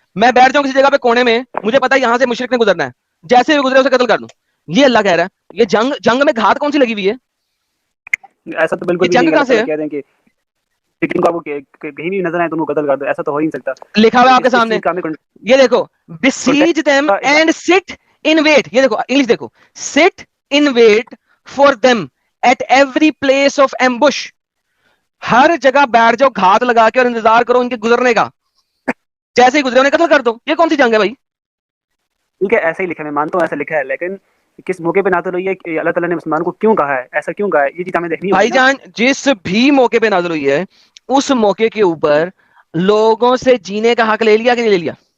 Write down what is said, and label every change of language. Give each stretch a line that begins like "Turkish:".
Urdu: میں بیٹھ جاؤں کسی جگہ پہ کونے میں, مجھے پتا ہے یہاں سے مشرک نے گزرنا ہے, جیسے بھی گزرے اسے قتل کر دوں. یہ اللہ کہہ رہا ہے. یہ جنگ میں گھات کون سی لگی ہوئی ہے؟ ایسا تو بالکل جنگ کہاں سے ہے؟ کہہ دیں کہ کو آپ کو کہیں بھی نظر آئے تو ان کو قتل کر دو, ایسا تو ہو ہی نہیں سکتا. لکھا ہوا آپ کے سامنے, یہ دیکھو,
English: besiege them and sit in wait.
Urdu: یہ دیکھو انگلش دیکھو,
English: sit in wait for them at every place of ambush.
Urdu: ہر جگہ بیٹھ جاؤ گھات لگا کے اور انتظار کرو ان کے گزرنے کا, جیسے ہی گزرے انہیں قتل کر دو. یہ کون سی جنگ ہے بھائی؟ ٹھیک ہے ایسا ہی لکھا ہے, میں مانتا ہوں ایسا لکھا ہے, لیکن کس موقع پہ نازل ہوئی ہے کہ اللہ تعالیٰ نے مسلمان کو کیوں کہا ہے, ایسا کیوں کہا ہے, یہ چیز ہمیں دیکھنی ہوگی. بھائی جان جس بھی موقع پہ نازل ہوئی ہے اس موقع کے اوپر لوگوں سے جینے کا حق لے لیا کہ نہیں لے لیا؟